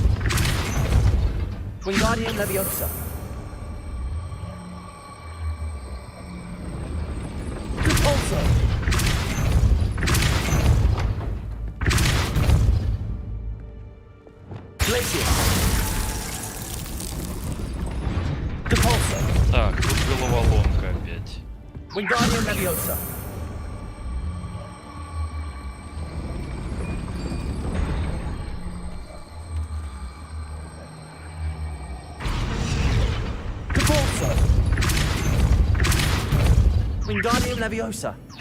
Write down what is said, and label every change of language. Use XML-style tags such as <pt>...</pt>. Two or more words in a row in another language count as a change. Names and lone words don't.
<la>Wingardium Leviosa. Depulso. Glacier. Depulso.</la> <ru>Так, тут головоломка опять.</ru> <la>Wingardium Leviosa. Depulso. Wingardium Leviosa.</la>